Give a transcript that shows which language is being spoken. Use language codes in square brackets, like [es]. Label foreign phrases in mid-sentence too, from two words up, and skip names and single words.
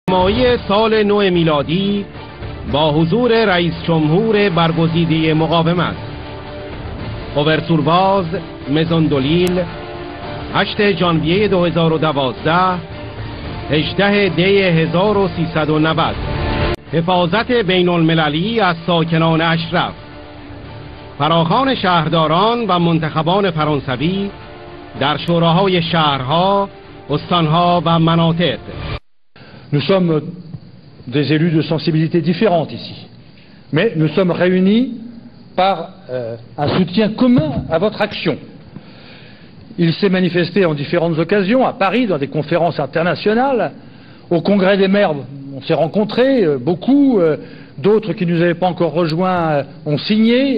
[fa] مایی سال نو میلادی با حضور رئیس جمهور برگزیده مقاومت اوورتورباز مزوندولیل 8 ژانویه 2012 18 دی 1390 حفاظت بین المللی از ساکنان اشرف، فراخوان شهرداران و منتخبان فرانسوی در شوراهای شهرها، استانها و مناطق. [fr] Nous sommes des élus de sensibilités différentes ici, mais nous sommes réunis par un soutien commun à votre action. Il s'est manifesté en différentes occasions, à Paris, dans des conférences internationales, au Congrès des maires, on s'est rencontrés, beaucoup, d'autres qui ne nous avaient pas encore rejoints ont signé.